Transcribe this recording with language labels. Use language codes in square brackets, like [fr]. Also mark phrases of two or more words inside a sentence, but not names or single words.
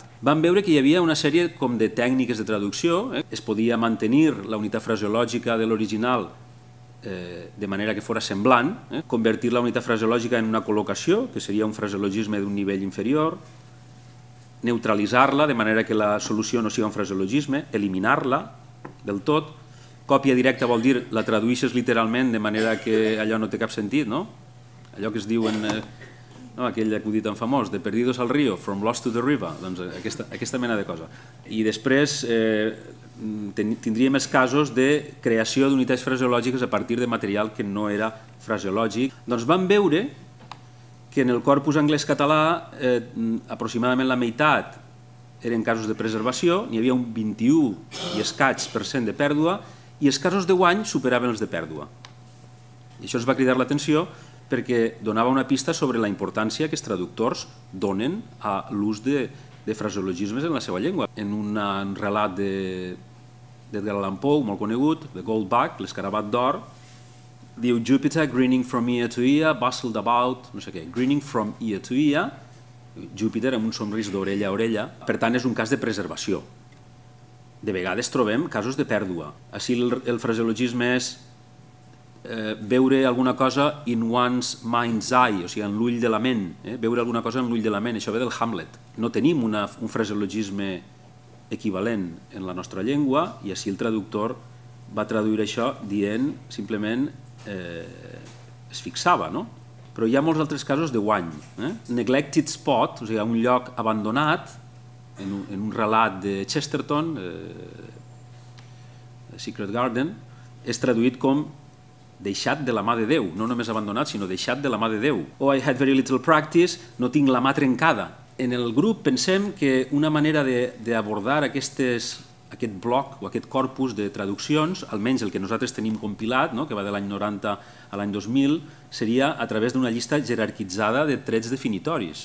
[ca] Vam veure que hi havia una sèrie com de tècniques de traducció, es podia mantenir la unitat fraseològica de l'original de manera que fos semblant, convertir la unitat fraseològica en una col·locació, que seria un fraseologisme d'un nivell inferior, neutralitzar-la de manera que la solució no sigui un fraseologisme, eliminar-la del tot. Còpia directa vol dir la traduïsses literalment de manera que allò no té cap sentit, no? Allò que es diu en aquell acudit tan famós, [es] de perdidos al río, [en] from lost to the river, [ca] doncs aquesta mena de cosa. I després tindríem els casos de creació d'unitats fraseològiques a partir de material que no era fraseològic. Doncs vam veure que en el corpus anglès-català aproximadament la meitat eren casos de preservació, n'hi havia un 21 i escaig% de pèrdua, i els casos de guany superaven els de pèrdua. I això ens va cridar l'atenció perquè donava una pista sobre la importància que els traductors donen a l'ús de fraseologismes en la seva llengua. En un relat d'Edgar Allan Poe, molt conegut, de Goldbach, l'escarabat d'or, diu Jupiter [en] grinning from ear to ear, bustled about, [ca] no sé què, [en] grinning from ear to ear, [ca] Júpiter amb un somrís d'orella a orella, per tant és un cas de preservació. De vegades trobem casos de pèrdua. Així el fraseologisme és veure alguna cosa [en] in one's mind's eye, [ca] o sigui, en l'ull de la ment, veure alguna cosa en l'ull de la ment, això ve del Hamlet. No tenim un fraseologisme equivalent en la nostra llengua i així el traductor va traduir això dient simplement es fixava, no? Però hi ha molts altres casos de guany. [en] Neglected spot, [ca] o sigui, un lloc abandonat, en un relat de Chesterton, Secret Garden, és traduït com deixat de la mà de Déu, no només abandonat, sinó deixat de la mà de Déu. [en] Oh, I had very little practice, [ca] no tinc la mà trencada. En el grup pensem que una manera d'abordar aquest bloc o aquest corpus de traduccions, almenys el que nosaltres tenim compilat, que va de l'any 90 a l'any 2000, seria a través d'una llista jerarquitzada de trets definitoris.